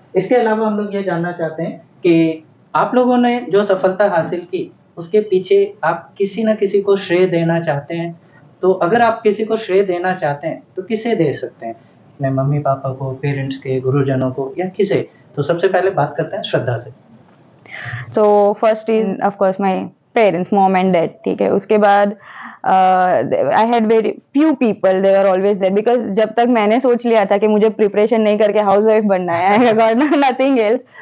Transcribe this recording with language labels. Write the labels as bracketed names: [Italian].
[Hindi] इसके अलावा हम लोग ये जानना चाहते हैं कि आप लोगों ने जो सफलता हासिल की उसके पीछे आप किसी न किसी को श्रेय देना चाहते हैं. तो अगर आप किसी को श्रेय देना चाहते हैं तो किसे दे सकते हैं? अपने मम्मी पापा को, पेरेंट्स के, गुरुजनों को, या किसे? तो सबसे पहले बात करते हैं श्रद्धा से. [English] So first is of course my parents, mom and dad. [Hindi] ठीक है. उसके बाद [English] I had very few people, they were always there because [Hindi] जब तक मैंने सोच लिया था कि मुझे प्रिपरेशन नहीं करके हाउसवाइफ बनना है, [English] I got nothing else.